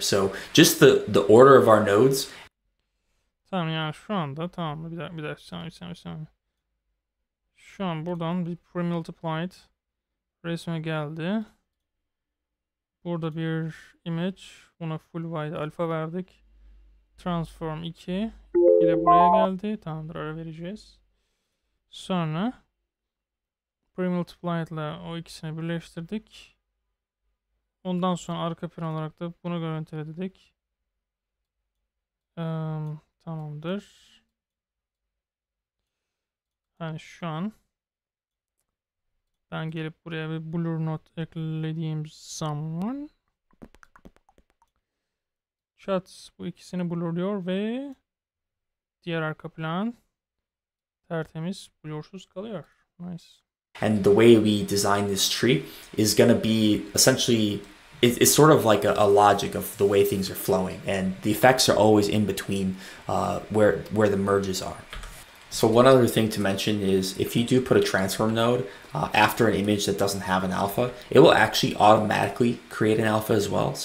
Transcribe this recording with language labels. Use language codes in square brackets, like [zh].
[en] So just the order of our nodes. [tr] Tamam, yani şu anda tamam, bir saniye. Şu an buradan bir pre-multiplied resme geldi. Burada bir image, buna full white alfa verdik. Transform 2 ile buraya geldi. Tamamdır, ara vereceğiz. Sonra pre-multiplied ile o ikisini birleştirdik. Ondan sonra arka plan olarak da bunu görüntüledik. Tamamdır. Yani şu an ben gelip buraya bir blur node eklediğim zaman chat bu ikisini blurluyor ve diğer arka plan tertemiz, blursuz kalıyor. [en] Nice. And the way we design this tree is going to be essentially, it's sort of like a logic of the way things are flowing, and the effects are always in between where the merges are. So one other thing to mention is if you do put a transform node after an image that doesn't have an alpha, it will actually automatically create an alpha as well.